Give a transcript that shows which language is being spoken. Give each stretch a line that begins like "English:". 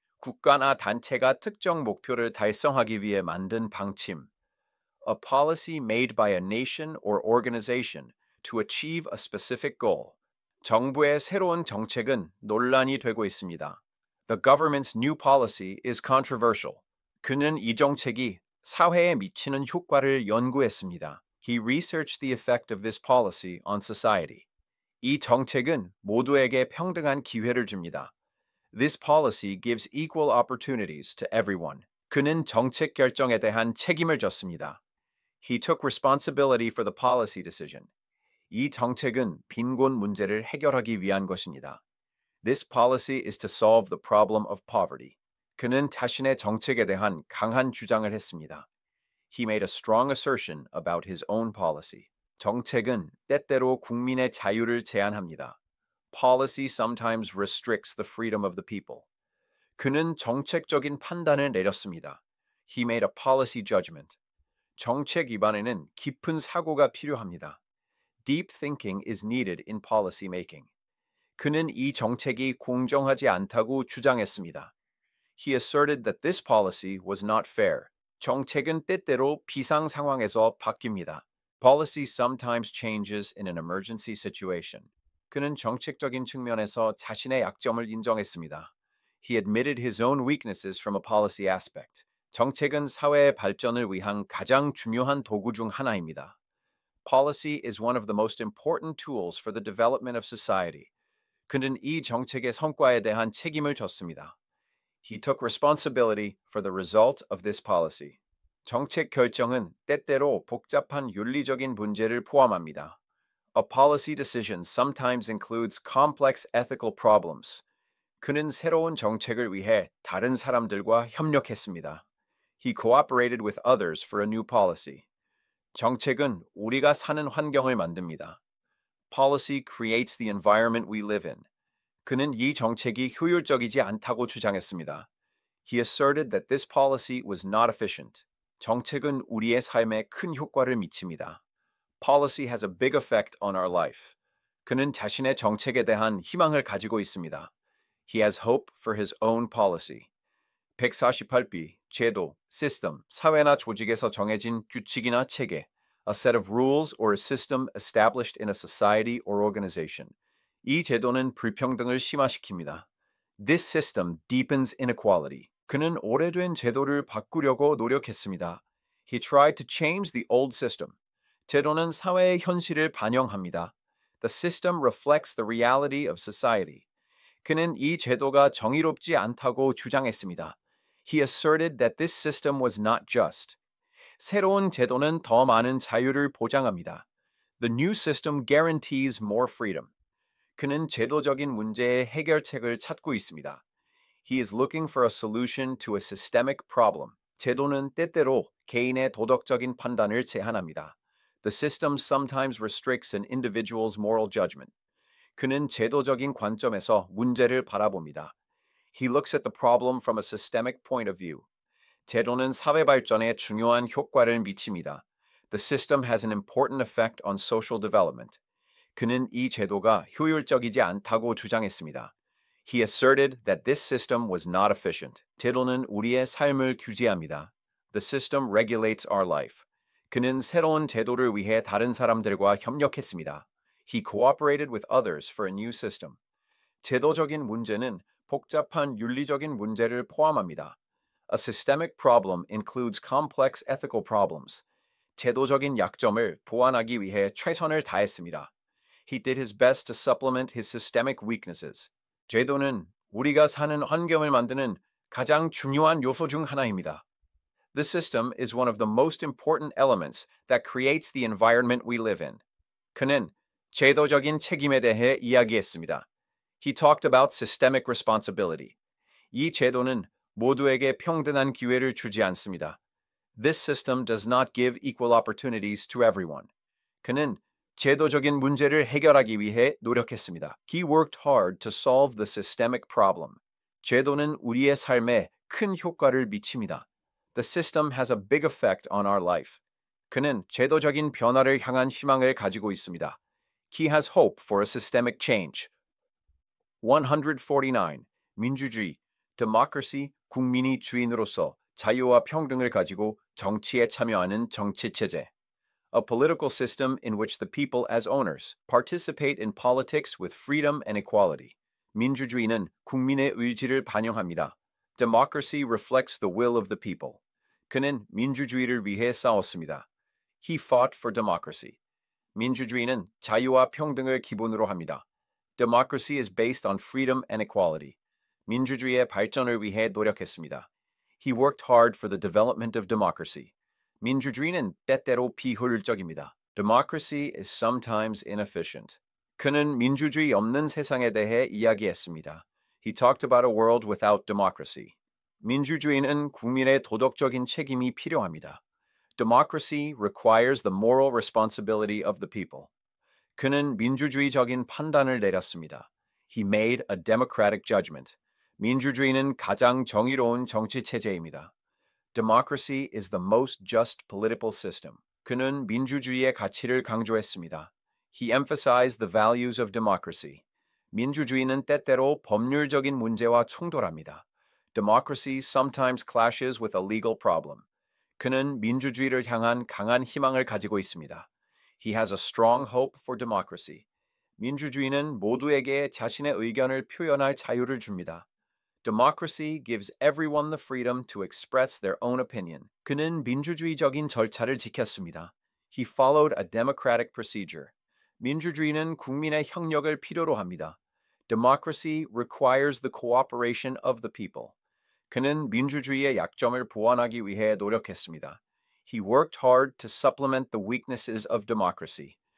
Korean: 국가나 단체가 특정 목표를 달성하기 위해 만든 방침.
English: A policy made by a nation or organization to achieve a specific goal.
Korean: 정부의 새로운 정책은 논란이 되고 있습니다.
English: The government's new policy is controversial.
Korean: 그는 이 정책이 사회에 미치는 효과를 연구했습니다.
English: He researched the effect of this policy on society.
Korean: 이 정책은 모두에게 평등한 기회를 줍니다.
English: This policy gives equal opportunities to everyone.
Korean: 그는 정책 결정에 대한 책임을 졌습니다.
English: He took responsibility for the policy decision.
Korean: 이 정책은 빈곤 문제를 해결하기 위한 것입니다.
English: This policy is to solve the problem of poverty.
Korean: 그는 자신의 정책에 대한 강한 주장을 했습니다.
English: He made a strong assertion about his own policy.
Korean: 정책은 때때로 국민의 자유를 제한합니다.
English: Policy sometimes restricts the freedom of the people.
Korean: 그는 정책적인 판단을 내렸습니다.
English: He made a policy judgment.
Korean: 정책 입안에는 깊은 사고가 필요합니다.
English: Deep thinking is needed in policy making.
Korean: 그는 이 정책이 공정하지 않다고 주장했습니다.
English: He asserted that this policy was not fair.
Korean: 정책은 때때로 비상 상황에서 바뀝니다.
English: Policy sometimes changes in an emergency situation.
Korean: 그는 정책적인 측면에서 자신의 약점을 인정했습니다.
English: He admitted his own weaknesses from a policy aspect.
Korean: 정책은 사회의 발전을 위한 가장 중요한 도구 중 하나입니다.
English: Policy is one of the most important tools for the development of society.
Korean: 그는 이 정책의 성과에 대한 책임을 졌습니다.
English: He took responsibility for the result of this policy.
Korean: 정책 결정은 때때로 복잡한 윤리적인 문제를 포함합니다.
English: A policy decision sometimes includes complex ethical problems.
Korean: 그는 새로운 정책을 위해 다른 사람들과 협력했습니다.
English: He cooperated with others for a new policy.
Korean: 정책은 우리가 사는 환경을 만듭니다.
English: Policy creates the environment we live in.
Korean: 그는 이 정책이 효율적이지 않다고 주장했습니다.
English: He asserted that this policy was not efficient.
Korean: 정책은 우리의 삶에 큰 효과를 미칩니다.
English: Policy has a big effect on our life.
Korean: 그는 자신의 정책에 대한 희망을 가지고 있습니다.
English: He has hope for his own policy. 148b.
Korean: 제도, system, 사회나 조직에서 정해진 규칙이나 체계,
English: a set of rules or a system established in a society or organization.
Korean: 이 제도는 불평등을 심화시킵니다.
English: This system deepens inequality.
Korean: 그는 오래된 제도를 바꾸려고 노력했습니다.
English: He tried to change the old system.
Korean: 제도는 사회의 현실을 반영합니다.
English: The system reflects the reality of society.
Korean: 그는 이 제도가 정의롭지 않다고 주장했습니다.
English: He asserted that this system was not just.
Korean: 새로운 제도는 더 많은 자유를 보장합니다.
English: The new system guarantees more freedom.
Korean: 그는 제도적인 문제의 해결책을 찾고 있습니다.
English: He is looking for a solution to a systemic problem.
Korean: 제도는 때때로 개인의 도덕적인 판단을 제한합니다.
English: The system sometimes restricts an individual's moral judgment.
Korean: 그는 제도적인 관점에서 문제를 바라봅니다.
English: He looks at the problem from a systemic point of view.
Korean: 제도는 사회 발전에 중요한 효과를 미칩니다.
English: The system has an important effect on social development.
Korean: 그는 이 제도가 효율적이지 않다고 주장했습니다.
English: He asserted that this system was not efficient.
Korean: 제도는 우리의 삶을 규제합니다.
English: The system regulates our life.
Korean: 그는 새로운 제도를 위해 다른 사람들과 협력했습니다.
English: He cooperated with others for a new system.
Korean: 제도적인 문제는 복잡한 윤리적인 문제를 포함합니다.
English: A systemic problem includes complex ethical problems.
Korean: 제도적인 약점을 보완하기 위해 최선을 다했습니다.
English: He did his best to supplement his systemic weaknesses.
Korean: 제도는 우리가 사는 환경을 만드는 가장 중요한 요소 중 하나입니다.
English: The system is one of the most important elements that creates the environment we live in.
Korean: 그는 제도적인 책임에 대해 이야기했습니다.
English: He talked about systemic responsibility.
Korean: 이 제도는 모두에게 평등한 기회를 주지 않습니다.
English: This system does not give equal opportunities to everyone.
Korean: 그는 제도적인 문제를 해결하기 위해 노력했습니다.
English: He worked hard to solve the systemic problem.
Korean: 제도는 우리의 삶에 큰 효과를 미칩니다.
English: The system has a big effect on our life.
Korean: 그는 제도적인 변화를 향한 희망을 가지고 있습니다.
English: He has hope for a systemic change. 149.
Korean: 민주주의, democracy, 국민이 주인으로서 자유와 평등을 가지고 정치에 참여하는 정치체제.
English: A political system in which the people as owners participate in politics with freedom and equality.
Korean: 민주주의는 국민의 의지를 반영합니다.
English: Democracy reflects the will of the people.
Korean: 그는 민주주의를 위해 싸웠습니다.
English: He fought for democracy.
Korean: 민주주의는 자유와 평등을 기본으로 합니다.
English: Democracy is based on freedom and equality.
Korean: 민주주의의 발전을 위해 노력했습니다.
English: He worked hard for the development of democracy.
Korean: 민주주의는 때때로 비효율적입니다.
English: Democracy is sometimes inefficient.
Korean: 그는 민주주의 없는 세상에 대해 이야기했습니다.
English: He talked about a world without democracy.
Korean: 민주주의는 국민의 도덕적인 책임이 필요합니다.
English: Democracy requires the moral responsibility of the people.
Korean: 그는 민주주의적인 판단을 내렸습니다.
English: He made a democratic judgment.
Korean: 민주주의는 가장 정의로운 정치 체제입니다.
English: Democracy is the most just political system.
Korean: 그는 민주주의의 가치를 강조했습니다.
English: He emphasized the values of democracy.
Korean: 민주주의는 때때로 법률적인 문제와 충돌합니다.
English: Democracy sometimes clashes with a legal problem.
Korean: 그는 민주주의를 향한 강한 희망을 가지고 있습니다.
English: He has a strong hope for democracy.
Korean: 민주주의는 모두에게 자신의 의견을 표현할 자유를 줍니다.
English: Democracy gives everyone the freedom to express their own opinion.
Korean: 그는 민주주의적인 절차를 지켰습니다.
English: He followed a democratic procedure.
Korean: 민주주의는 국민의 협력을 필요로 합니다.
English: Democracy requires the cooperation of the people.
Korean: 그는 민주주의의 약점을 보완하기 위해 노력했습니다.
English: He worked hard to supplement the weaknesses of democracy.